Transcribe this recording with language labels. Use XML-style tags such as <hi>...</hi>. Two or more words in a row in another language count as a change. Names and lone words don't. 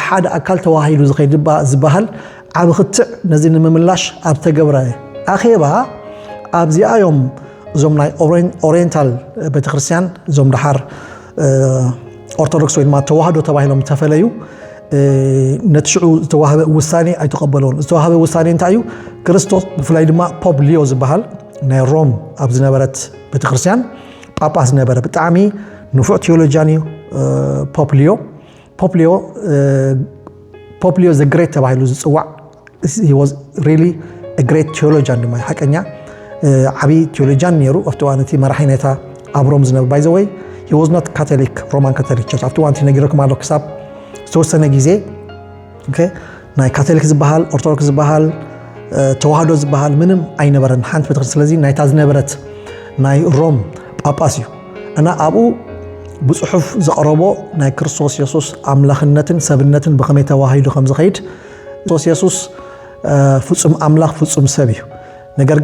<ti>ሓደ ኣካል ተዋሂዱ ዝኸይድ ዝበሃል ዓብ ክትዕ ነዚ ንምምላሽ ኣብ ተገብረ ኣኼባ ኣብዚኣ እዮም እዞም ናይ ኦሪየንታል ቤተክርስትያን እዞም ድሓር ኦርቶዶክስ ወይ ድማ ተዋህዶ ተባሂሎም ተፈለዩ ነቲ ሽዑ ዝተዋህበ ውሳኔ ኣይተቐበለውን ዝተዋህበ ውሳኔ እንታይ እዩ ክርስቶስ ብፍላይ ድማ ፖፕ ሊዮ ዝበሃል ናይ ሮም ኣብ ዝነበረት ቤተክርስትያን ጳጳስ ዝነበረ ብጣዕሚ ንፉዕ ቴዎሎጂያን እዩ ፖፕ ሊዮ ዘ ግሬት ተባሂሉ ዝፅዋዕ</ti> <en>he was really a great theologian</en> <ti>ድማ ሓቀኛ ዓብይ ቴዎሎጂያን ነይሩ ኣብቲ እዋን እቲ መራሒ ነታ ኣብ ሮም ዝነበረ</ti> <en>by the way he was not Catholic Roman Catholic Church</en> <ti>ኣብቲ እዋን ነጊረኩም ኣሎ ክሳብ ዝተወሰነ ግዜ ናይ ካቶሊክ ዝበሃል ኦርቶዶክስ ዝበሃል ተዋህዶ ዝበሃል ምንም ኣይነበረን ሓንቲ ቤተክርስትያን ስለዚ ናይታ ዝነበረት ናይ ሮም ጳጳስ እዩ እና ኣብኡ ብጽሑፍ ዘቕረቦ ናይ ክርስቶስ ኢየሱስ ኣምላኽነትን ሰብነትን ብኸመይ ተዋሂዱ ከም ዝኸይድ ክርስቶስ ኢየሱስ ፍጹም ኣምላኽ ፍጹም ሰብ እዩ ነገር</ti>